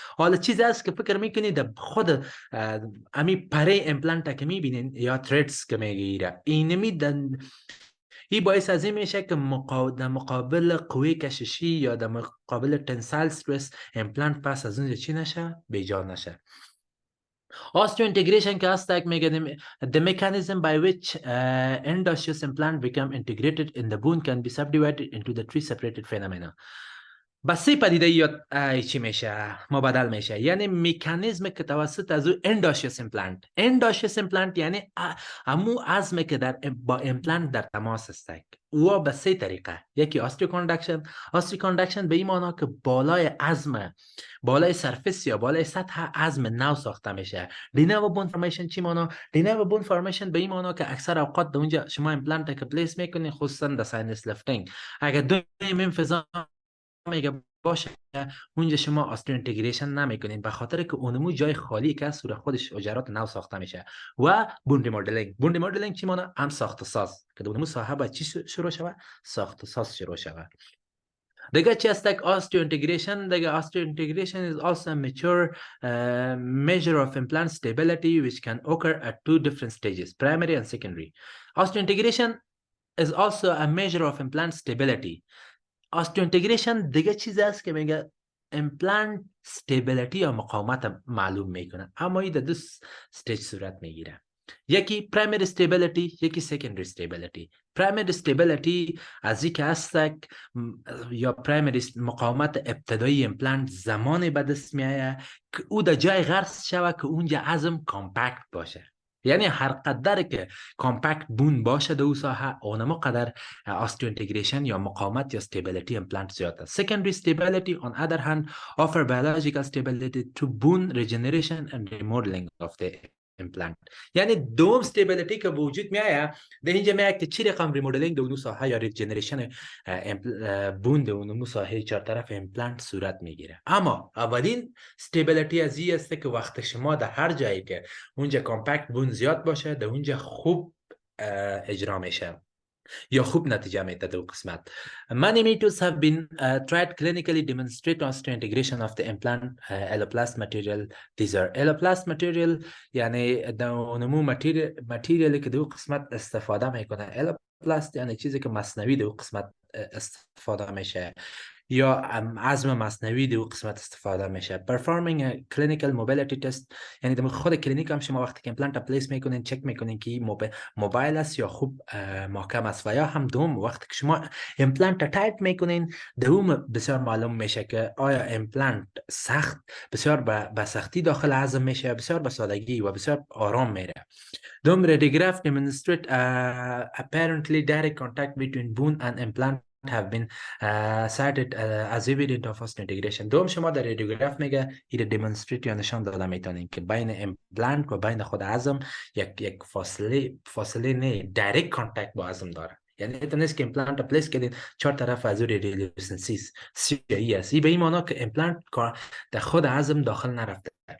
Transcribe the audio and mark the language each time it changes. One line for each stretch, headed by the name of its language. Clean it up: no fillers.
Persian: حالا چیزی است که فکر میکنید خود امی پره امپلانت که میبینین یا تریدز که میگیره، اینمی این باعث از این میشه که در مقابل قوی کششی یا در مقابل تنسایل استرس امپلانت پس از اونجا چی نشه؟ بیجا نشه.
English: Osseointegration
Persian: که هست میگه
English: the mechanism by which endoosseous implant become integrated in the bone can be subdivided into the 3 separated phenomena.
Persian: بس سی پدیده یاد چی میشه؟ مبادل میشه. یعنی مکانیزم که توسط از او اندوشیس امپلانت، اندوشیس امپلانت یعنی امو عظم که با امپلانت در تماس است و به 3 طریقه. یکی آستریوکاندکشن. آستریوکاندکشن به این معنی که بالای عظم، بالای سرفیس یا بالای سطح عظم نو ساخته میشه. دینو بون فورمیشن چی معنی؟ دینو بون فورمیشن به این معنی که اکثر اوقات در اونجا شما امپلانت که پلیس میکنین، خصوصا در ساینس لفتینگ، اگر دو منفذا میگه باشه اونجا شما آستیو اینتگریشن نمیکنین به خاطر که اونمو جای خالی که از خودش حجرات نو ساخته میشه. و بون ریمودلینگ. بون ریمودلینگ چی معنی؟ هم ساخت و ساز که اونمو صاحب چی شروع شوه؟ ساخت و ساز شروع شوه. دیگه چی است که آستیو اینتگریشن؟
English: دیگه osteointegration is also a mature measure of implant stability which can occur at 2 different stages, primary and secondary. Osteointegration is also a measure of implant stability.
Persian: آستیوینتگریشن دیگه چیزی است که میگه امپلانت استیبیلیتی یا مقاومت معلوم میکنه، اما این در 2 استیج صورت میگیره. یکی پرایمری استیبیلیتی، یکی سکندری استیبیلیتی. پرایمری استیبیلیتی از این که هستک یا پرایمری مقاومت ابتدایی امپلانت زمانی به دست میایه که او در جای غرس شوه که اونجا عظم کامپکت باشه. یعنی هر قدر که کامپکت بون باشه در او ساحه، اونما قدر آستیو انتگریشن یا مقاومت یا استیبیلیتی امپلانت زیاد است.
English: Secondary stability on other hand offer biological stability to bone regeneration and remodeling of the implant.
Persian: یعنی دوم استیبیلیتی که وجود میایه در اینجا میایه که چی رقم ریمودلینگ در اون ساحه یا ریجنریشن بون در اون ساحه چهار طرف امپلانت صورت میگیره. اما اولین استیبیلیتی از این است که وقت شما در هر جایی که اونجا کامپکت بون زیاد باشه در اونجا خوب اجرا میشه یا خوب نتیجه میده در قسمت.
English: Many methods have been tried clinically demonstrate osteointegration of the implant alloplast material. These are alloplast material
Persian: یعنی در نمو متریالی که در قسمت استفاده میکنه. alloplast یعنی چیزی که مصنوی در قسمت استفاده میشه یا عظم مصنوی در قسمت استفاده میشه.
English: Performing a clinical mobility test
Persian: یعنی در خود کلینیک هم شما وقتی که امپلانت پلیس میکنین چک میکنین که موبایل است یا خوب محکم است. و یا هم دوم وقتی که شما امپلانت تایپ میکنین دوم بسیار معلوم میشه که آیا امپلانت سخت بسیار به سختی داخل عظم میشه، بسیار به سادگی و بسیار آرام میره.
English: دوم radiograph demonstrate apparently direct contact between bone and implant have been cited as evident of osteointegration.
Persian: دوم شما در رادیوگراف میگه این دیمونستریت یا نشان داده میتونین که بین امپلانت و بین خود عظم یک فاصله نه دایرکت کانتاکت با عظم داره. یعنی تو نیست که امپلانت پلیس کردین چهار طرف از روی ریلیسنسیس سی است. این به این معنی که امپلانت در خود عظم داخل نرفته.